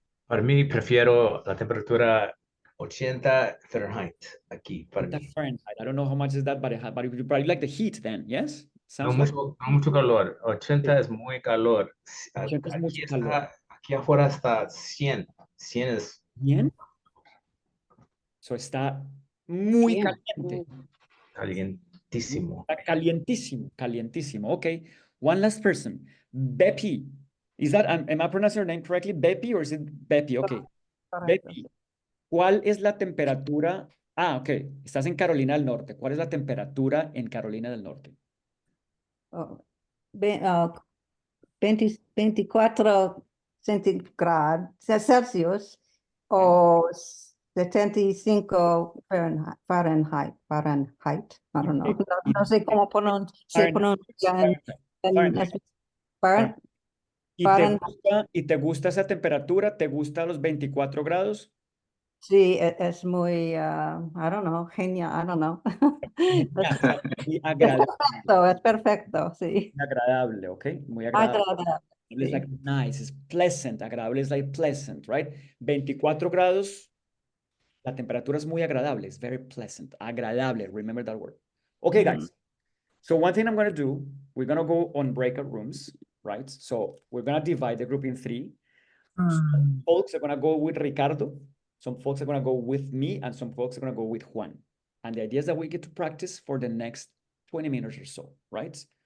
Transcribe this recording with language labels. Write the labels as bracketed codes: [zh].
[es] Para mí, prefiero la temperatura 80 Fahrenheit aquí, para mí. Fahrenheit. [en] I don't know how much is that, but you probably like the heat then, yes? [es] No [en] Sounds like [es] mucho, no mucho calor. 80 es muy calor. 80 es mucho calor. Aquí afuera está 100. 100 es ¿Bien? [en] So [es] está muy Bien. caliente. calientísimo. Está calientísimo. [en] Okay. One last person. Bepi. Is that, am I pronouncing your name correctly? Bepi or is it Bepi? Okay. [es] Bepi, ¿cuál es la temperatura? Ok. Estás en Carolina del Norte. ¿Cuál es la temperatura en Carolina del Norte? 24 centígrados Celsius o 75 Fahrenheit. [en] I don't know. [es] No sé cómo se pronuncia Fahrenheit. ¿Y te gusta esa temperatura? ¿Te gustan los 24 grados? Sí, es muy, [en] I don't know, [es] genial, [en] I don't know. [es] Muy agradable. Es perfecto, sí. Agradable, ¿ok? Muy agradable. Agradable. [en] It's like nice, it's pleasant. Agradable is like pleasant, right? [es] 24 grados, la temperatura es muy agradable. [en] It's very pleasant. Agradable, remember that word. Okay, guys. So one thing I'm going to do, we're going to go on breakout rooms, right? So we're going to divide the group in 3. Some folks are going to go with Ricardo. Some folks are going to go with me, and some folks are going to go with Juan. And the idea is that we get to practice for the next 20 minutes or so, right?